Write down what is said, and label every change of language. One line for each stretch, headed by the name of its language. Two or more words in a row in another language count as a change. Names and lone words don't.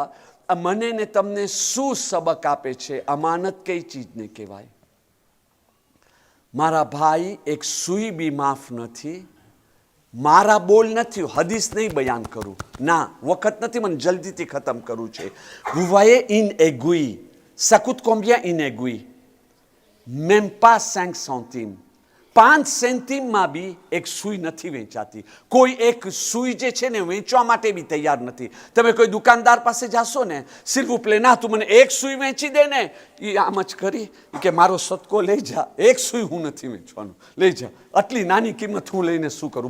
Gujarati: મને ને તમને શું સબક આપે છે? અમાનત કઈ ચીજને કહેવાય? મારા ભાઈ, એક સુઈ બી માફ નથી. મારા બોલ નથી, હદીસ નહીં બયાન કરું, ના, વખત નથી, મને જલ્દીથી ખતમ કરવું છે.
French: Vous voyez une aiguille, ça coûte combien une aiguille? Même pas 5 centimes.
Gujarati: 5 સેન્ટીમમાં બી એક સુઈ નથી વેચાતી. કોઈ એક સુઈ જે છે ને વેચવા માટે બી તૈયાર નથી. તમે કોઈ દુકાનદાર પાસે જાશો ને, સિર્ફ પ્લે ના તું મને એક સુઈ વેચી દે ને, એ આમ જ કરી કે મારો સદકો લઈ જા, એક સુઈ હું નથી વેચવાનું, લઈ જા, આટલી નાની કિંમત હું લઈને શું કરું?